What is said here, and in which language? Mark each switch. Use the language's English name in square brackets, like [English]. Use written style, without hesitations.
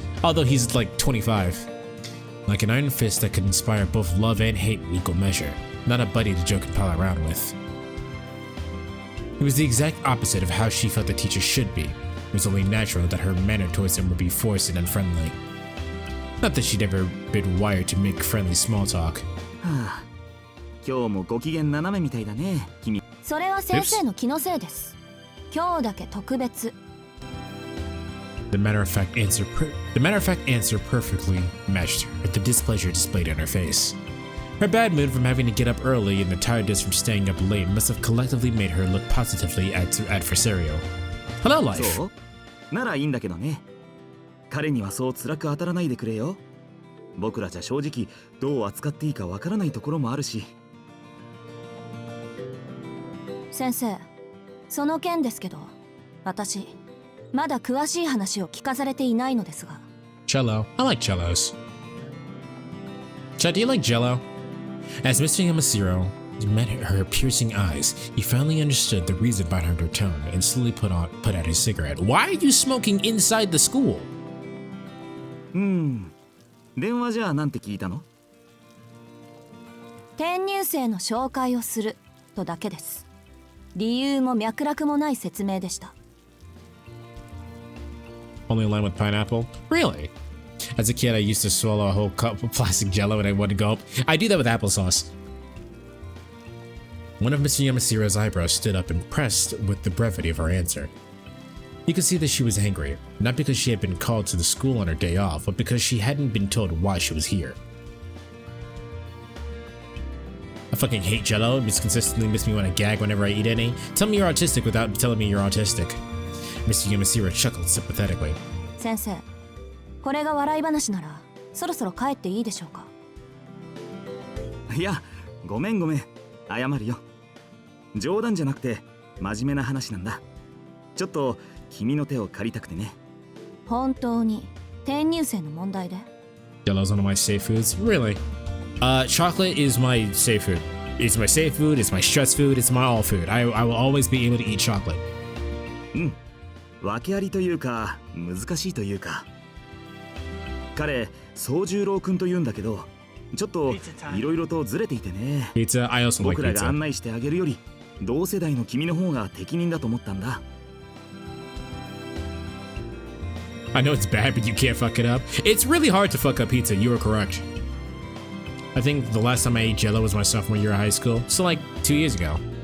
[English] Although he's like 25. Like an iron fist that could inspire both love and hate in equal measure. Not a buddy to joke and pal around with. It was the exact opposite of how she felt the teacher should be. It was only natural that her manner towards him would be forced and unfriendly. Not that she'd ever been wired to make friendly small talk. [Japanese] 今日もご機嫌斜めみたいだね、君。それは先生の気のせいです。今日だけ特別。 [English] The matter-of-fact answer perfectly matched her with the displeasure displayed on her face. Her bad mood from having to get up early and the tiredness from staying up late must have collectively made her look positively adversarial. Hello, life. [Japanese] そうならいいんだけどね。彼にはそう辛く当たらないでくれよ。僕らじゃ正直どう扱っていいかわからないところもあるし。先生、その件ですけど、私まだ詳しい話を聞かされていないのですが。 [English] Cello. I like cellos. Chad, do you like Jello? As Mr. Yamashiro met her piercing eyes, he finally understood the reason behind her tone and slowly put out his cigarette. Why are you smoking inside the school? [Japanese] 電話じゃあなんて聞いたの？転入生の紹介をするとだけです。理由も脈絡もない説明でした。 [English] Only line with pineapple? Really? As a kid, I used to swallow a whole cup of plastic Jello and I wouldn't gulp. I do that with applesauce. One of Mr. Yamashiro's eyebrows stood up, impressed with the brevity of her answer. You could see that she was angry, not because she had been called to the school on her day off, but because she hadn't been told why she was here. I fucking hate Jello. It consistently makes me want to gag whenever I eat any. Tell me you're autistic without telling me you're autistic. Mr. Yamashiro chuckled sympathetically. [Japanese] 先生、これが笑い話ならそろそろ帰っていいでしょうか。いや、ごめん謝るよ。冗談じゃなくて真面目な話なんだ。ちょっと君の手を借りたくてね。本当に転入生の問題で。 [English] Jello's one of my safe foods? Really? Chocolate is my safe food. It's my safe food, it's my stress food, it's my all food. I will always be able to eat chocolate. [Japanese] 訳ありというか難しいというか。彼、宗十郎くんと言うんだけど、ちょっといろいろとずれていてね。 [English] Pizza, I also like [Japanese] 僕ら [English] pizza. [Japanese] が案内してあげるより、同世代の君の方が適任だと思ったんだ。 [English] I know it's bad, but you can't fuck it up. It's really hard to fuck up pizza, you are correct. I think the last time I ate Jello was my sophomore year of high school, so like 3 years ago.